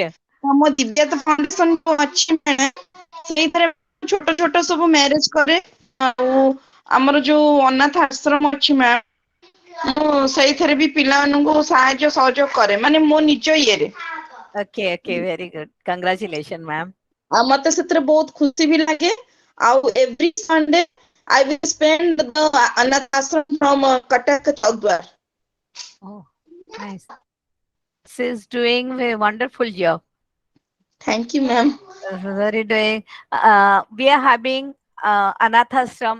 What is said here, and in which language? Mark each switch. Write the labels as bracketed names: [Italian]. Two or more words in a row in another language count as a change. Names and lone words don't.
[Odia] ଆମ ଦିବ୍ୟାଂଶୁ ଫାଉଣ୍ଡେସନ ଅଛି ମ୍ୟାଡାମ ସେଇଥିରେ ଛୋଟ ଛୋଟ ସବୁ ମ୍ୟାରେଜ କରେ ଆଉ ଆମର ଯୋଉ ଅନାଥ ଆଶ୍ରମ ଅଛି ମ୍ୟାମ ମୁଁ ସେଇଥିରେ ବି ପିଲାମାନଙ୍କୁ ସାହାଯ୍ୟ ସହଯୋଗ କରେ ମାନେ ମୋ ନିଜ ଇଏରେ [English] Okay okay very good congratulation ma'am. [Odia] ଆଉ ମତେ ସେଥିରେ ବହୁତ ଖୁସି ବି ଲାଗେ ଆଉ [English] every Sunday I will spend the Anath Ashram from Cuttack Chowdhuar. Oh, nice. She is doing a wonderful job. Thank you, ma'am. Very doing. We are having Anath Ashram.